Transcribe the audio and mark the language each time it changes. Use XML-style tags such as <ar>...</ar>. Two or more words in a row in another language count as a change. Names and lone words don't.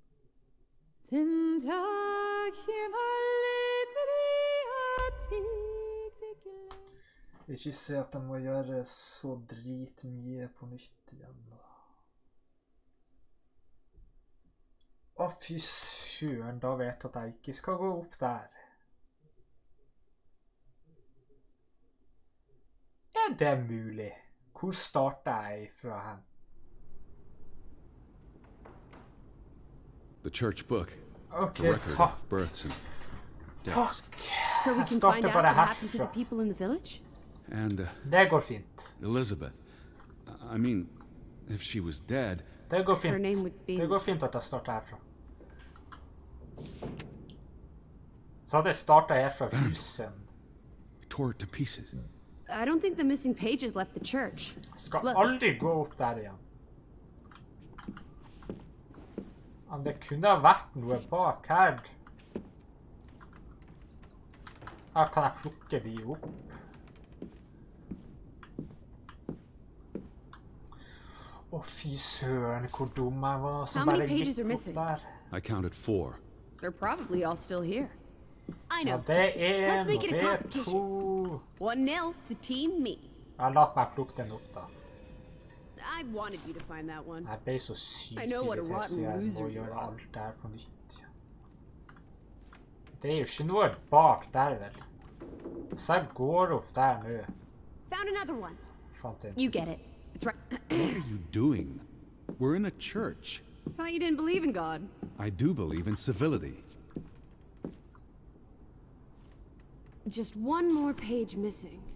<no>Ikke se at jeg må gjøre så dritmye på nytt igjen da. Å, fy søren, da vet jeg at jeg ikke skal gå opp der. Er det mulig? Hvor starter jeg fra hen?</no> <en>The church book.</en> <no>Ok,</no> <en>The record</en> <no>takk.</no> <en>of births and deaths.</en> <no>Takk.</no> <en>So we</en> <no>Jeg</no> <en>can find</en> <no>starter</no> <en>out</en> <no>bare</no> <en>what happened to the</en> <no>herfra.</no> <en>people in the village? And</en> <no>Det går fint.</no> <en>Elizabeth. I mean, if she was dead,</en> <no>Det går</no> <en>Her name</en> <no>fint.</no> <en>would be-</en> <no>Det går fint at jeg starter herfra. Så hadde jeg startet her fra huset.</no> <en>tore it to pieces. I don't think the missing pages left the church.</en> <no>Skal</no> <en>Look.</en> <no>aldri gå opp der igjen. Men det kunne ha vært noe bak her. Her kan jeg plukke de opp. Å, fy søren, hvor dum jeg var som</no> <en>How many</en> <no>bare</no> <en>pages</en> <no>gikk</no> <en>are</en> <no>opp</no> <en>missing?</en> <no>der.</no> <en>I counted 4. They're probably all still here. I</en> <no>Ja,</no> <en>know.</en> <no>det er</no> <en>Let's</en> <no>en,</no> <en>make</en> <no>og</no> <en>it a</en> <no>det er</no> <en>competition.</en> <no>to.</no> <en>1-0 to Team Me.</en> <no>Jeg har latt meg plukke den opp da.</no> <en>I wanted you to find that one.</en> <no>Jeg ble så sykt</no> <en>I know what a</en> <no>irritert,</no> <en>rotten</en> <no>så jeg</no> <en>loser</en> <no>må</no> <en>you</en> <no>gjøre</no> <en>are.</en> <no>alt det her på nytt. Det er jo ikke noe bak der, vel? Så jeg går opp der nå.</no> <en>Found another one.</en> <no>Fant en.</no> <en>You get it. It's right. What are you doing? We're in a church. Thought you didn't believe in God. I do believe in civility. Just one more page missing.</en>